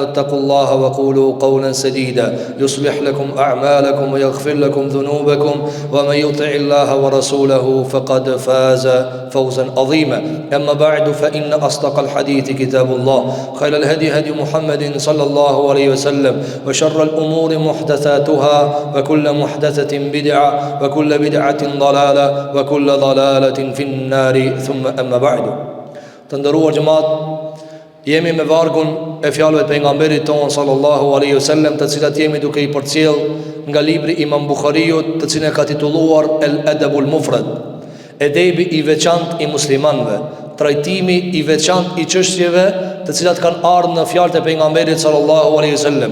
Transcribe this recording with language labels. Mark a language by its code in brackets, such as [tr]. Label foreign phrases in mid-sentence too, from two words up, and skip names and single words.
[ar] اتقوا الله وقولوا قولا سديدا يصلح لكم أعمالكم ويغفر لكم ذنوبكم ومن يطع الله ورسوله فقد فاز فوزا عظيما أما بعد فإن أصدق الحديث كتاب الله خير الهدي هدي محمد صلى الله عليه وسلم وشر الأمور محدثاتها وكل محدثة بدعة وكل بدعة ضلالة وكل ضلالة في النار ثم أما بعد [sq] Të nderuar xhemat jemi me vargun e fjalëve të pejgamberit ton [ar] صلى الله عليه وسلم, [sq] të cilat jemi duke I përcjell nga libri Imam Buhariut, të cilin e ka titulluar El Adabul Mufrad, edebi I veçantë I muslimanëve, trajtimi I veçantë I çështjeve të cilat kanë ardhur në fjalët e pejgamberit [ar] صلى الله عليه وسلم.